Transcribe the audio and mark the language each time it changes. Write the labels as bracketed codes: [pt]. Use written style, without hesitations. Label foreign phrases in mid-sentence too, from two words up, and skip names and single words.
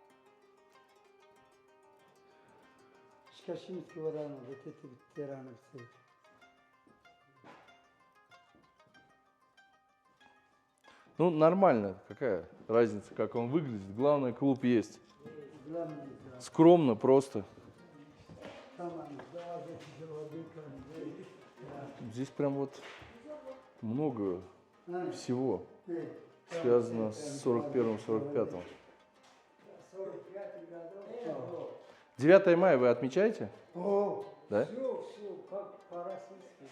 [ru] Шкашинского района, вот эти ветераны все. Ну, нормально. Какая разница, как он выглядит. Главное, клуб есть. Главное, да. Скромно, просто. [tr] Tamam. Daha da güzel oldu. [ru] Здесь прям вот много [tr] Ha, [ru] всего [tr] evet. [ru] связано с 41-45. 9 мая вы отмечаете? О, Да? Все, как по-российски.